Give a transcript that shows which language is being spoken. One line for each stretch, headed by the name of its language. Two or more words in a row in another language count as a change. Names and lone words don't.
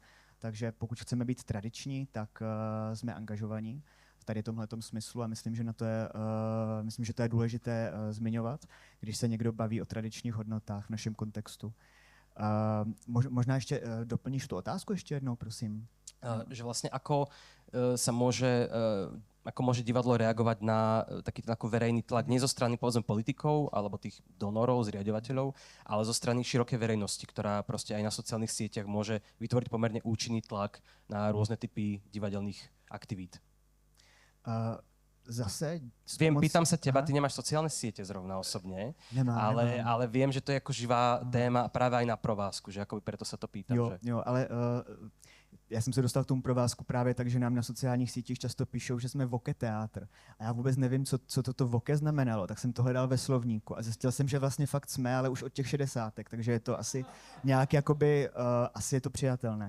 Czech: Takže pokud chceme být tradiční, tak jsme angažovaní v tady tomhletom smyslu a myslím, že to je důležité zmiňovat, když se někdo baví o tradičních hodnotách v našem kontextu. Možná ještě doplníš tu otázku ještě jednou, prosím.
Slovak: Že vlastne ako sa môže, ako môže divadlo reagovať na taký ten ako verejný tlak nie zo strany povedzme politikov alebo tých donorov, zriaďovateľov, ale zo strany širokej verejnosti, ktorá proste aj na sociálnych sieťach môže vytvoriť pomerne účinný tlak na rôzne typy divadelných aktivít. Zase... Pýtam sa teba, ty nemáš sociálne siete zrovna osobne, nemám. Ale viem, že to je ako živá téma práve aj na provázku, že ako preto sa to pýtam.
Czech: Jo, ale já jsem se dostal k tomu provázku právě tak, že nám na sociálních sítích často píšou, že jsme voke teátr. A já vůbec nevím, co toto voke znamenalo, tak jsem to hledal ve slovníku a zjistil jsem, že vlastně fakt jsme, ale už od těch 60, takže je to asi nějak jakoby, asi je to přijatelné.